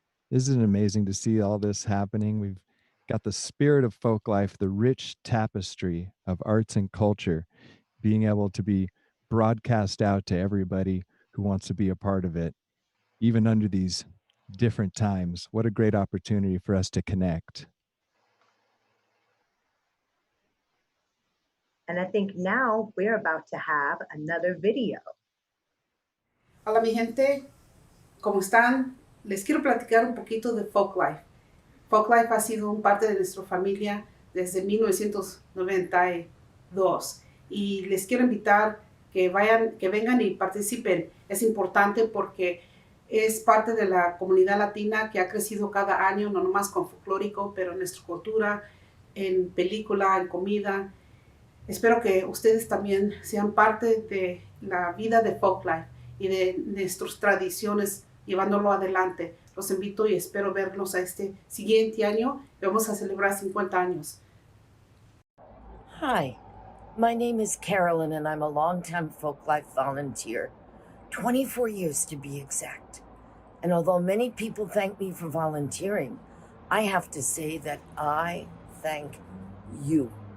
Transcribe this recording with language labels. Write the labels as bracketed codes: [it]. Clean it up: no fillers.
[en] Isn't it amazing to see all this happening? We've got the spirit of Folklife, the rich tapestry of arts and culture, being able to be broadcast out to everybody who wants to be a part of it, even under these different times. What a great opportunity for us to connect. And I think now we're about to have another video. [es] Hola mi gente, ¿cómo están? Les quiero platicar un poquito de Folklife. Folklife ha sido un parte de nuestra familia desde 1992 y les quiero invitar que vengan y participen. Es importante porque es parte de la comunidad latina que ha crecido cada año, no nomás con folclórico, pero en nuestra cultura, en película, en comida. Espero que ustedes también sean parte de la vida de Folklife y de nuestras tradiciones, llevándolo adelante. Los invito y espero verlos a este siguiente año. Vamos a celebrar 50 años. [en] Hi, my name is Carolyn and I'm a longtime Folklife volunteer, 24 years to be exact. And although many people thank me for volunteering, I have to say that I thank you.